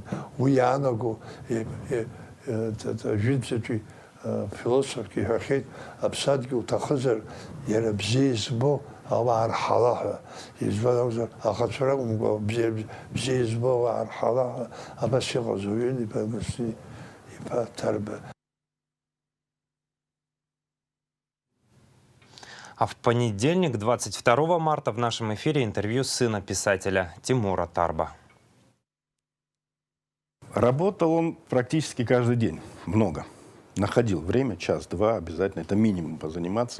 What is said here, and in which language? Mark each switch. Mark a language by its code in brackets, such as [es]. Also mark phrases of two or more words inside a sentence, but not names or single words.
[ab] Уи иаанаго ажәытәӡатәи философки иҳәахьеит, аԥсадгьыл уҭахызар, иара бзиа избо ауаа рҳала ҳәа. Избан акәзар, ахацәа ракәымкәа бзиа избо ауаа рҳала ҳәа абас иҟаз ауаҩын иԥа Константин-иԥа Ҭарба. [ru] А в понедельник, 22 марта, в нашем эфире интервью сына писателя Тимура Тарба. Работал он практически каждый день, много. Находил время, час-два обязательно, это минимум позаниматься.